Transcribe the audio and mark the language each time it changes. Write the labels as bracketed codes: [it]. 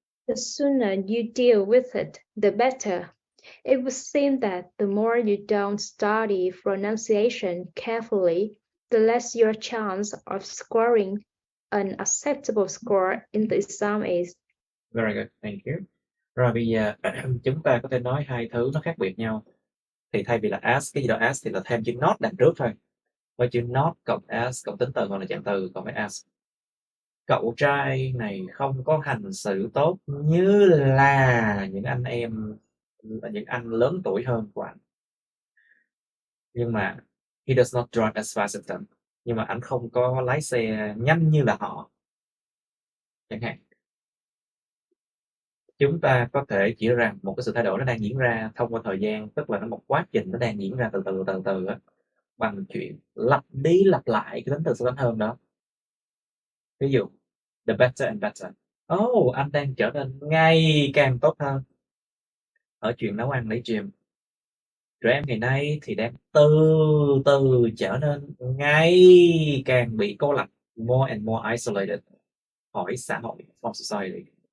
[en] The sooner you deal with it, the better. It would seem that the more you don't study pronunciation carefully, the less your chance of scoring an acceptable score in the exam is. Very good, thank you. [vi] Rồi bây giờ chúng ta có thể nói hai thứ nó khác biệt nhau. Thì thay vì là as, cái gì đó as thì là thêm chữ not đằng trước thôi. Với chữ not cộng as, cộng tính từ hoặc là trạng từ cộng với as. Cậu trai này không có hành xử tốt như là những anh em, những anh lớn tuổi hơn của anh. Nhưng mà [en] he does not drive as fast as them. [vi] Nhưng mà anh không có lái xe nhanh như là họ. Chẳng hạn. Chúng ta có thể chỉ rằng một cái sự thay đổi nó đang diễn ra thông qua thời gian, tức là nó một quá trình nó đang diễn ra từ từ á, bằng chuyện lặp đi lặp lại cái tính từ so sánh hơn đó. Ví dụ [en] the better and better. [vi] Oh, anh đang trở nên ngày càng tốt hơn ở chuyện nấu ăn lấy Jim. Trẻ em ngày nay thì đang từ từ trở nên ngày càng bị cô lập, [en] more and more isolated, [vi] khỏi xã hội, [en] from society.